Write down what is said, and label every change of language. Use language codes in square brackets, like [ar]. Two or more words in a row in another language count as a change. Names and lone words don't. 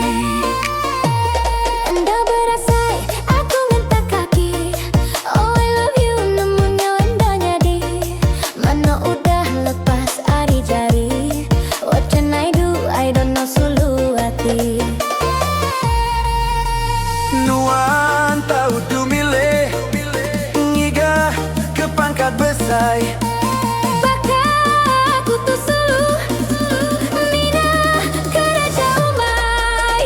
[iba] Anda berasai, aku ngentak kaki. [en] Oh I love you, [iba] nemunya anda jadi. Mana udah lepas ari jari. [en] What can I do, I don't know [iba] sulu hati. Nuan tahu du milih Ngiga ke pangkat besai Baka aku tuh sulu Mina keraja umai.